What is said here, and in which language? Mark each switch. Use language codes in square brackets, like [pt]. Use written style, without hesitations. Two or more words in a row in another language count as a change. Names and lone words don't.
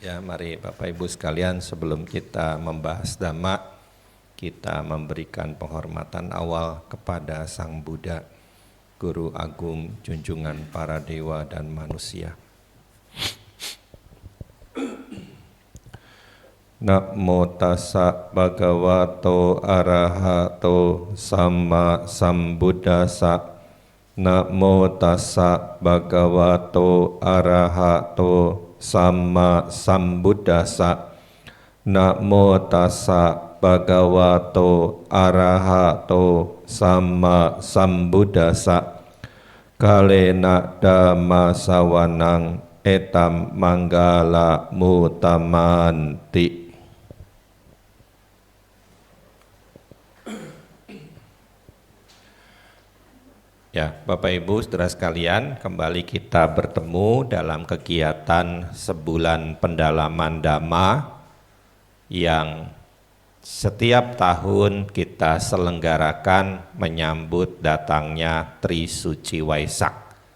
[id] Mari Bapak Ibu sekalian, sebelum kita membahas Dhamma, kita memberikan penghormatan awal kepada Sang Buddha, Guru Agung, junjungan para dewa dan manusia. [pi] Namo tassa bhagavato arahato samma sambuddhassa. Namo tassa bhagavato arahato samma sambuddhassa. Namo tassa bhagavato arahato samma sambuddhassa. Kalena dhamma sawanang etam manggala mutamanti. [id] Ya, Bapak Ibu saudara sekalian, kembali kita bertemu dalam kegiatan sebulan pendalaman Dhamma yang setiap tahun kita selenggarakan menyambut datangnya Trisuci Waisak.